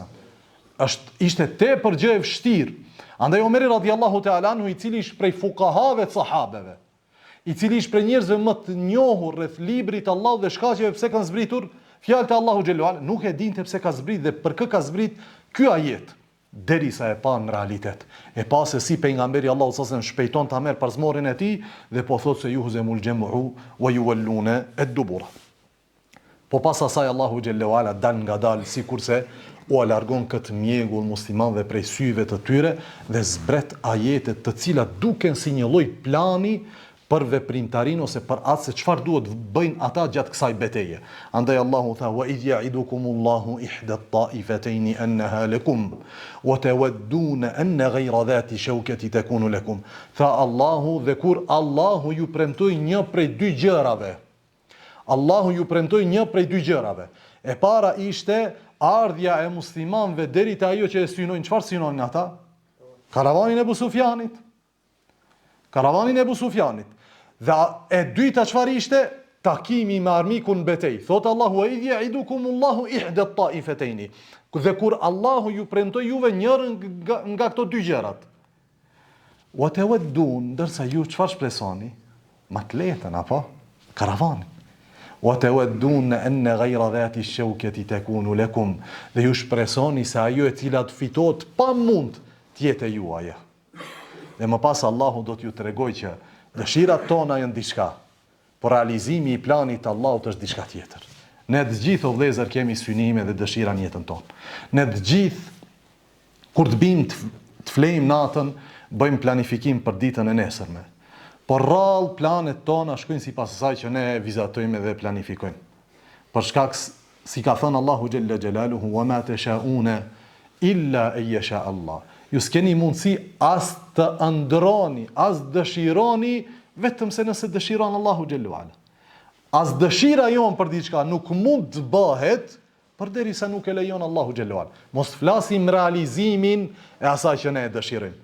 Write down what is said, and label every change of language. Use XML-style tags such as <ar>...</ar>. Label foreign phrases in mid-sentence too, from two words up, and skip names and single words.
<sq>Ishte tepër gjë e vështirë. Andaj Omeri</sq> <ar>رضي الله تعالى عنه,</ar> <sq>i cili ishte prej fukahave të sahabeve, i cili ishte prej njerëzve më të njohur rreth librit të Allahut dhe shkaqeve pse kanë zbritur fjalët e Allahu xhelalu ala, nuk e dinte pse ka zbrit dhe për kë ka zbrit ky ajet, derisa e pa në realitet. E pa se si pejgamberi Allahu</sq> <ar>صلى الله عليه وسلم</ar> <sq>shpejton ta merr parzmorin e tij dhe po thotë se</sq> <ar>يهزم الجمع ويولون الدبر.</ar> <sq>Po pas asaj Allahu xhelalu ala dal ngadal sikurse u alargon këtë mjegull muslimanëve prej syve të tyre dhe zbret ajetet të cilat duken si një lloj plani për veprimtarin ose për atë se çfarë duhet bëjnë ata gjatë kësaj betejë. Andaj Allahu tha</sq> <ar>وإذ يعدكم الله إحدى الطائفتين أنها لكم وتودون أن غير ذات الشوكة تكون لكم.</ar> <sq>Tha Allahu, dhe kur Allahu ju premtoi një prej dy gjërave. Allahu ju premtoi një prej dy gjërave. E para ishte ardhja e muslimanëve deri te ajo që e synojnë. Çfarë synojnë ata? Karavanin e Abu Sufjanit. Karavanin e Abu Sufjanit. Dhe e dyta çfarë ishte? Takimi me armikun në betejë. Thot Allahu</sq> <ar>إذ يعدكم الله إحدى الطائفتين.</ar> <sq>Dhe kur Allahu ju premtoi juve njërin nga këto dy gjërat.</sq> <ar>وتودون,</ar> <sq>ndërsa ju çfarë shpresoni? Ma të lehtën apo? Karavani.</sq> <ar>وتودون أن غير ذات الشوكة تكون لكم.</ar> <sq>Dhe ju shpresoni se ajo e cila të fitohet pa mund të jetë juaja. Dhe më pas Allahu do t'ju tregoj që dëshirat tona janë diçka, por realizimi i planit të Allahut është diçka tjetër. Ne të gjithë o vëllezër kemi synime dhe dëshira në jetën tonë. Ne të gjithë kur të bim të flejmë natën, bëjmë planifikim për ditën e nesërme. Por rrallë planet tona shkojnë sipas asaj që ne vizatojmë dhe planifikojmë. Për shkak si ka thënë Allahu xhalla xhelaluhu</sq> <ar>وما تشاؤون إلا أن يشاء الله.</ar> <sq>Ju s'keni mundësi as të ëndrroni, as dëshironi, vetëm se nëse dëshiron Allahu xhallahu ala. As dëshira jon për diçka nuk mund të bëhet përderisa nuk e lejon Allahu xhallahu ala. Mos flasim realizimin e asaj që ne e dëshirojmë.</sq>